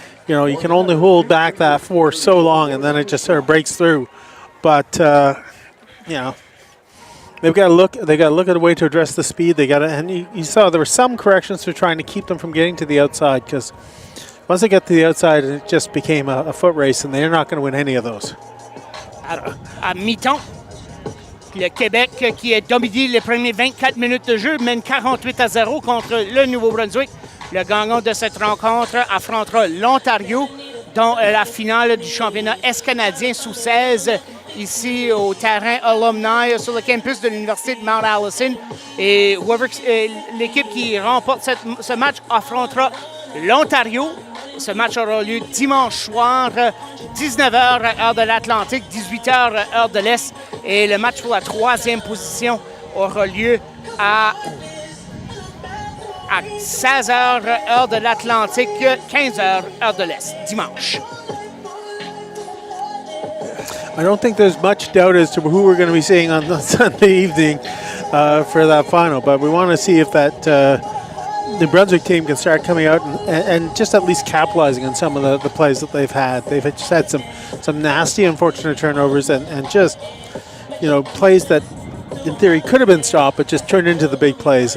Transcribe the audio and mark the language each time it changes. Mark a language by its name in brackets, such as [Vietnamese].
[English] You know, you can only hold back that force so long, and then it just sort of breaks through. But you know, they've got to look. They got to look at a way to address the speed. They got to, and you saw there were some corrections to trying to keep them from getting to the outside, because once they get to the outside, it just became a foot race, and they're not going to win any of those. [French] À mi-temps, le Québec qui a dominé les premiers 24 minutes de jeu mène 48-0 contre le Nouveau-Brunswick. Le gagnant de cette rencontre affrontera l'Ontario dans la finale du championnat est-canadien sous 16 ici au terrain Alumni sur le campus de l'Université de Mount Allison. Et l'équipe qui remporte ce match affrontera l'Ontario. Ce match aura lieu dimanche soir, 19h heure de l'Atlantique, 18h heure de l'Est. Et le match pour la 3e position aura lieu à 16h heure de l'Atlantique, 15h heure de l'Est, dimanche. [English] I don't think there's much doubt as to who we're going to be seeing on Sunday evening for that final, but we want to see if that New Brunswick team can start coming out and just at least capitalizing on some of the plays that they've had. They've just had some nasty, unfortunate turnovers and just, you know, plays that in theory could have been stopped, but just turned into the big plays.